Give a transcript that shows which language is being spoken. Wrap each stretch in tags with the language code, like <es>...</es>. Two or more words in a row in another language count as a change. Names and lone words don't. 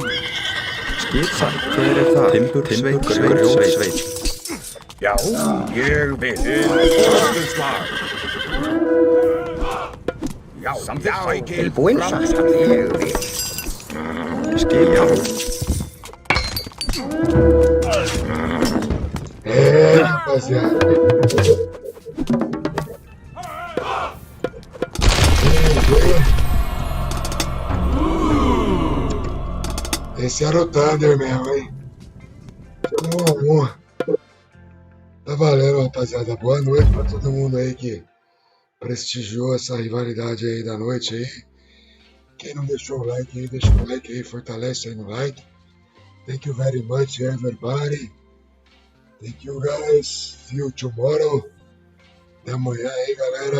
<is>Skipsal. Hver það? Timbursveit. Grjótsveit. Já, ég vil. Orustuslag. Já, samþykkt. Sækið Tilbúinn. fram. Satt. Ég vil. Já.</is> <pt>Rapaziada. Esse era o Thunder mesmo, hein? Chama 1 a 1. Tá valendo, rapaziada. Boa noite pra todo mundo aí que prestigiou essa rivalidade aí da noite aí. Quem não deixou o like aí, deixa o like aí, fortalece aí no like.</pt> <en>Thank you very much, everybody. Thank you, guys. See you tomorrow.</en> <pt>Até amanhã aí, galera.</pt>